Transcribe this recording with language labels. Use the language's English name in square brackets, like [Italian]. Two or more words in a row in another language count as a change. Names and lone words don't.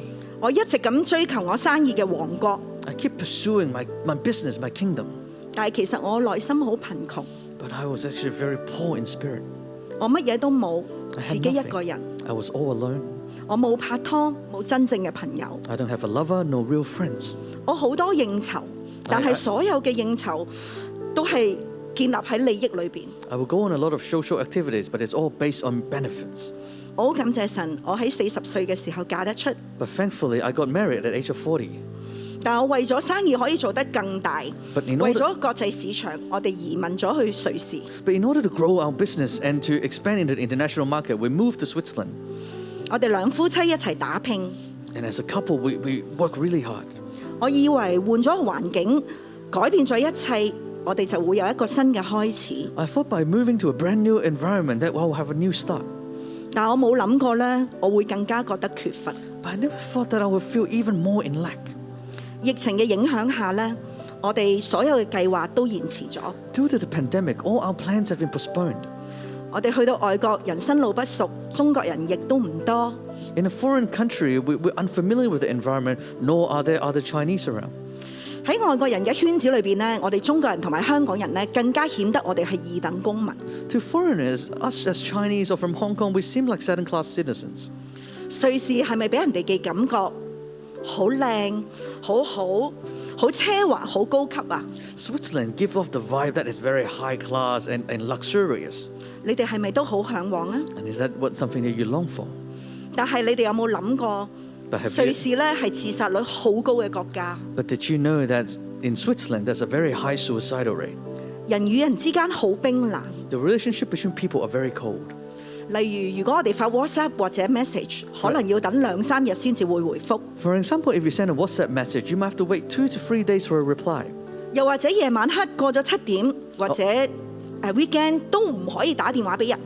[Cantonese] 我一直咁追求我生意嘅王國， [English] I keep pursuing my business, my kingdom, [Cantonese] 但係其實我內心好貧窮， [English] but I was actually very poor in spirit. [Cantonese] 我乜嘢都冇， [English] I [Cantonese] 自 [English] had [Cantonese] 己一 [English] nothing. [Cantonese] 個人， [English] I was all alone. [Cantonese] 我冇拍拖，冇真正嘅朋友， [English] I don't have a lover, no real friends. [Cantonese] 我好多應酬，但係所有嘅應酬都係建立喺利益裏邊。 [English] I will go on a lot of social activities, but it's all based on benefits. [Cantonese] 我好感謝神，我喺40歲嘅時候嫁得出， [English] But thankfully, I got married at the age of 40. [Cantonese] 但我為咗生意可以做得更大， [English] But in [Cantonese] 為 [English] order, [Cantonese] 咗國際市場，我哋移民咗去瑞士。 [English] but in order to grow our business and to expand into the international market, we moved to Switzerland. [Cantonese] 我哋兩夫妻一齊打拼。 [English] And as a couple, we work really hard. [Cantonese] 我以為換咗個環境，改變咗一切，我哋就會有一個新嘅開始。 [English] I thought by moving to a brand new environment that we'll have a new start. [Cantonese] 但我冇諗過呢，我會更加覺得缺乏。 [English] But I never thought that I would feel even more in lack. [Cantonese] 疫情嘅影響下呢，我哋所有嘅計劃都延遲咗。 [English] Due to the pandemic, all our plans have been postponed. [Cantonese] 我哋去到外國，人生路不熟，中國人亦都唔多。 [English] In a foreign country, we're unfamiliar with the environment, nor are there other Chinese around. [Cantonese] 喺外國人嘅圈子裏邊呢，我哋中國人同埋香港人呢，更加顯得我哋係二等公民。 [English] To foreigners, us as Chinese or from Hong Kong, we seem like second-class citizens. [Cantonese] 瑞士係咪俾人哋嘅感覺好靚、好好、好奢華、好高級啊？ [English] Switzerland gives off the vibe that is very high class and luxurious. [Cantonese] 你哋係咪都好向往啊？ [English] And is that something that you long for? [Cantonese] 但係你哋有冇諗過， [English] But have [Cantonese] 瑞 [English] you, [Cantonese] 士咧係自殺率好高嘅國家， [English] but did you know that in Switzerland there's a very high suicidal rate? [Cantonese] 人與人之間好冰冷。 [English] The relationship between people are very cold. [Cantonese] 例如，如果我哋發 WhatsApp 或者 message， 可能要等2-3日先至會回覆。 [English] For example, if you send a WhatsApp message, you might have to wait 2 to 3 days for a reply. [Cantonese] 又或者夜晚黑過咗7點或者weekend 都唔可以打電話俾人。